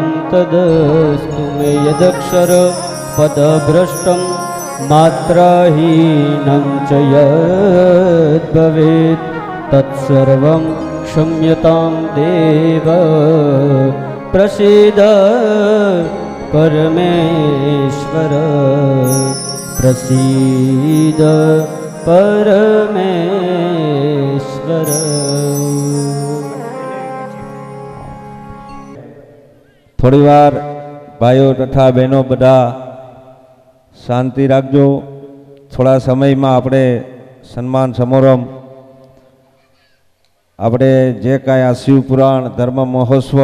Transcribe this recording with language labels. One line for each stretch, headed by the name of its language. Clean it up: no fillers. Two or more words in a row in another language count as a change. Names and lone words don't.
Sanskrit: तदस्तु मे यदक्षर पदभ्रष्टं मात्राहीनं च यद्भवेत् तत्सर्वं क्षम्यतां देव प्रसीद परमेश्वर प्रसीद परमेश्वर।
Gujarati: થોડી વાર ભાઈઓ તથા બહેનો બધા શાંતિ રાખજો. થોડા સમયમાં આપણે સન્માન સમારંભ આપણે જે કાંઈ આ શિવપુરાણ ધર્મ મહોત્સવ